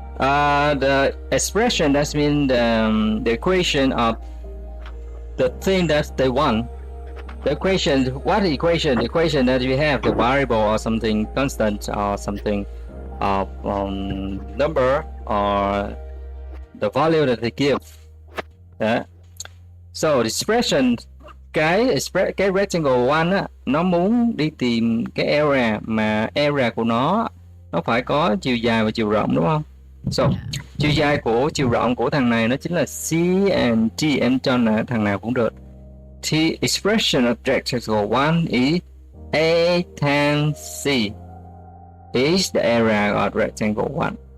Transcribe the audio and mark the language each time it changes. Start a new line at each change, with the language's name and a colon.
English: The expression, that means the equation of the thing that they want. The equation, what equation? The equation that you have, the variable or something constant or something of number or the value that they give. Yeah. So the expression,
Vietnamese: cái rectangle 1 á, nó muốn đi tìm cái area mà area của nó phải có chiều dài và chiều rộng, đúng không? So chiều dài của chiều rộng của thằng này nó chính là C and T, em cho là thằng nào cũng được.
English: The expression of rectangle 1 is A times C is the area of rectangle 1.